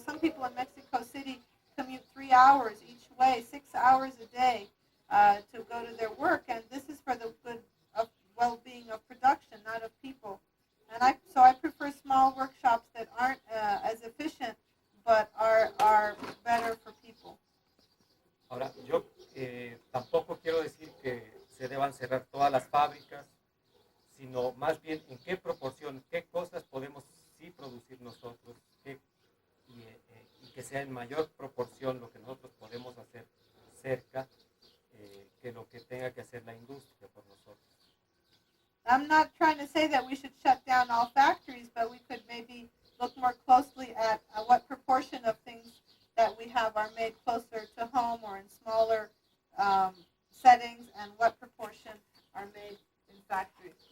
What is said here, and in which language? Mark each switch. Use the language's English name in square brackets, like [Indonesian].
[English] Some people in Mexico City commute 3 hours each way, 6 hours a day to go to their work, and this is for the good of well-being of production, not of people. And I prefer small workshops that aren't as efficient, but are better for people. [Spanish] Ahora, yo tampoco quiero decir que se deban cerrar todas las fábricas, sino más bien en qué proporción, qué cosas podemos sí producir nosotros, y que sea en mayor proporción lo que nosotros podemos hacer cerca que lo que tenga que hacer la industria por nosotros. [English] I'm not trying to say that we should shut down all factories, but we could maybe look more closely at what proportion of things that we have are made closer to home or in smaller settings, and what proportion are made in factories.